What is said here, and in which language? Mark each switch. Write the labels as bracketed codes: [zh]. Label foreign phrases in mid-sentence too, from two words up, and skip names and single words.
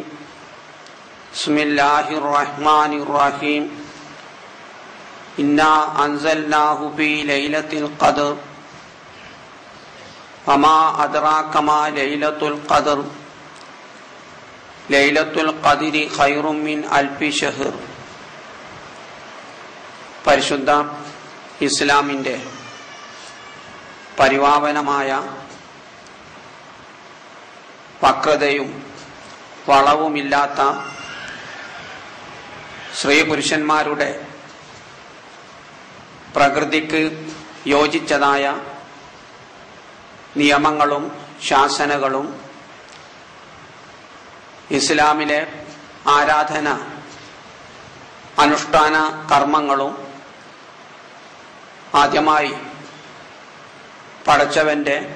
[ar] بسم الله الرحمن الرحيم. إنا أنزلناه في ليلة القدر وما أدراك ما ليلة القدر ليلة القدر خير من ألف شهر. [ml] പരിശുദ്ധ ഇസ്ലാമിൻ്റെ പരിപാവനമായ വക്രതയും വളവുമില്ലാത്ത സ്ത്രീ പുരുഷന്മാരുടെ പ്രകൃതിക്ക് യോജിച്ചതായ നിയമങ്ങളും ശാസനകളും ഇസ്ലാമിലെ ആരാധന അനുഷ്ഠാന കർമ്മങ്ങളും ആദ്യമായി പടച്ചവന്റെ